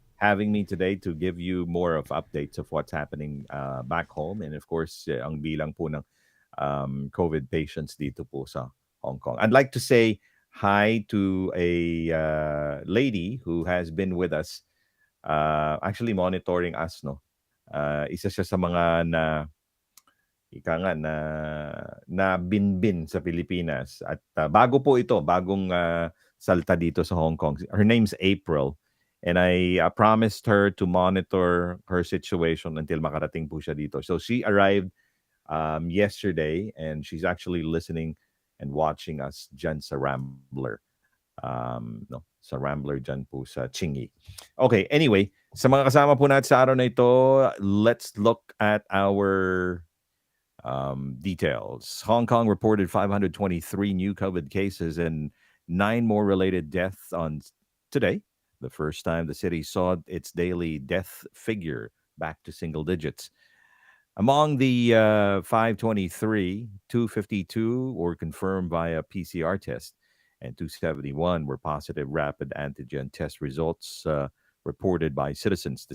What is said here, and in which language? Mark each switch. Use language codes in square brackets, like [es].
[en] having me today to give you more of updates of what's happening back home, and of course, [tl] ang bilang po ng COVID patients dito po sa Hong Kong. [en] I'd like to say hi to a lady who has been with us, actually monitoring us, no? [tl] Isa siya sa mga ika nga na binbin sa Pilipinas at bago po ito, bagong salta dito sa Hong Kong. [en] Her name's April, and I promised her to monitor her situation until [tl] makarating po siya dito. [en] So she arrived yesterday, and she's actually listening and watching us dyan sa Rambler. [tl] No, sa Rambler dyan po sa Chingy. Okay, anyway, sa mga kasama po natin sa araw na ito, [en] let's look at our details. Hong Kong reported 523 new COVID cases and 9 more related deaths on today. The first time the city saw its daily death figure back to single digits. Among the 523, 252 were confirmed via PCR test, and 271 were positive rapid antigen test results reported by citizens.